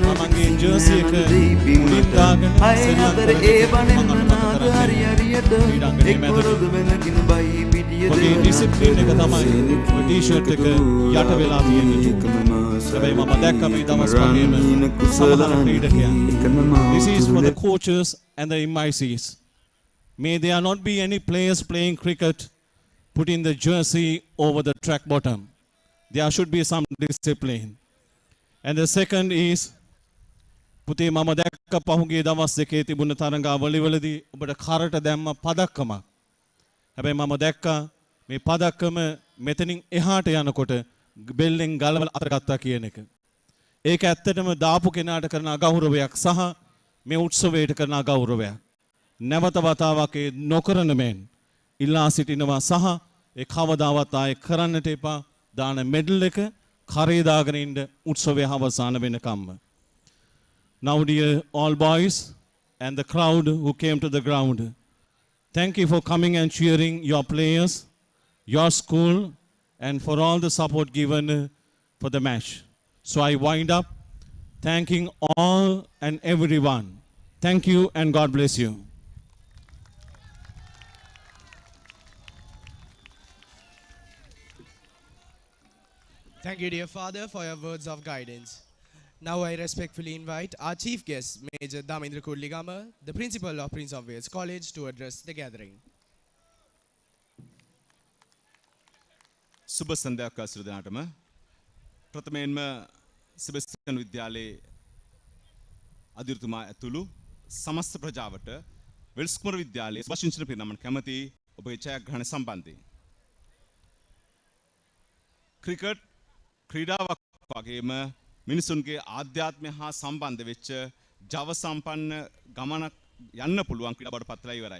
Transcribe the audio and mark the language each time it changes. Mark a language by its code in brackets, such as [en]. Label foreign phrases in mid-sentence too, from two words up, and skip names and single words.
[si] මගේ ජර්සි එක මුලින් දාගෙන අයේ අතර ඒ බනෙල්න නාද හරි හරියට එක්වරොද වෙනගෙන බයි පිටිය මගේ ඩිසිප්ලින් එක තමයි ඔය ටී-ෂර්ට් එක යට වෙලා තියෙන්නේ. හැබැයි මම දැක්ක මේ දවස් වගේම සමහර ක්‍රීඩකයන්. [en] This is for the coaches and the M.E.Cs. May there not be any players playing cricket putting the jersey over the track bottom. There should be some discipline. And the second is [si] පුතේ මම දැක්ක පහුගිය දවස් දෙකේ තිබුණ තරඟාවලිවලදී ඔබට කරට දැම්ම පදක්කමක්. හැබැයි මම දැක්කා මේ පදක්කම මෙතනින් එහාට යනකොට බෙල්ලෙන් ගලවලා අතට ගත්තා කියන එක. ඒක ඇත්තටම දාපු කෙනාට කරන අගෞරවයක් සහ මේ උත්සවයට කරන අගෞරවයක්. නැවත වතාවක් ඒ නොකරන මෙන් ඉල්ලා සිටිනවා සහ ඒ කවදාවත් ආයේ කරන්නට එපා. දාන මෙඩල් එක කරේ දාගෙන ඉන්න උත්සවය අවසන් වෙනකම්ම. [en] Now dear all boys and the crowd who came to the ground, thank you for coming and cheering your players, your school and for all the support given for the match. So I wind up thanking all and everyone. Thank you and God bless you. Thank you, dear Father, for your words of guidance. Now I respectfully invite our chief guest, Major Damendra Kurligama, the principal of Prince of Wales College, to address the gathering. [si] සුබ සන්ධ්‍යාවක් ආසිර දෙනාටම ප්‍රථමයෙන්ම සෙබස්තියන් විද්‍යාලයේ අධිපතිතුමා ඇතුළු සමස්ත ප්‍රජාවට වෙල්ස් කුමර විද්‍යාලයේ සුභාශිංසන පිරිනමන කැමැති ඔබේ ජයග්‍රහණ සම්බන්ධයෙන් ක්‍රිකට් ක්‍රීඩාවක් වගේම මිනිසුන්ගේ ආධ්‍යාත්මය හා සම්බන්ධ වෙච්ච ජව සම්පන්න ගමනක් යන්න පුළුවන් ක්‍රීඩා බවට පත් වෙලා ඉවරයි.